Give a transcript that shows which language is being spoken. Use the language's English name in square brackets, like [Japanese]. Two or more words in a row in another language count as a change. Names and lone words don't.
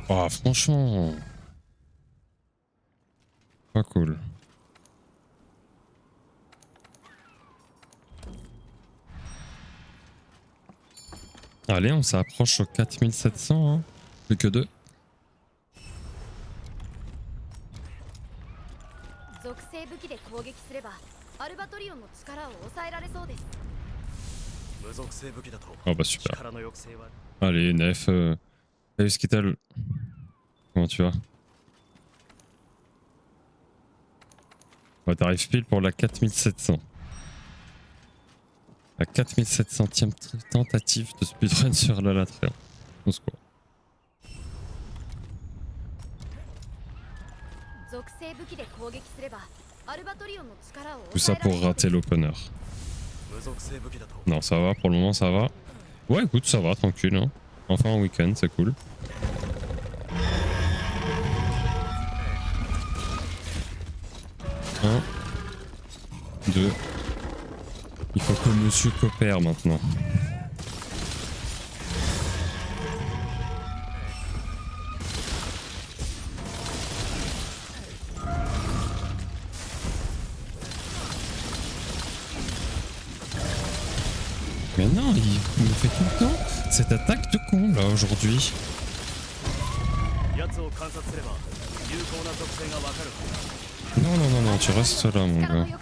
[French] Ah franchement. Pas cool. Allez, on s'approche aux 4700, hein. Plus que 2. [Japanese] 属性武器で攻撃すればアルバトリオンの力を抑えられそうです。無属性武器だと [French] Oh bah super. [Japanese] 力の抑制は [French] Allez, Nef. Salut Skittle. Comment tu vas? Ouais, t'arrives pile pour la 4700. La 4700e tentative de speedrun sur la Latréon. On se croit. [Japanese] 属性武器で攻撃すればアルバトリオンの力を [French] Tout ça [Japanese] 抑えら [French] pour [Japanese] れそうです。 [French] rater l'opener. [Japanese] 無属性武器だと [French] Non, ça va, pour le moment ça va. Ouais, écoute, ça va, tranquille. Hein. Enfin un week-end, c'est cool. Un, deux. Il faut que monsieur coopère maintenant. Mais non, il me fait tout le temps cette attaque de con là aujourd'hui. [Japanese] 奴を観察すれば有効な属性がわかる。 [French] Non, non, non, non, tu restes là, mon [Japanese] 力の [French] gars.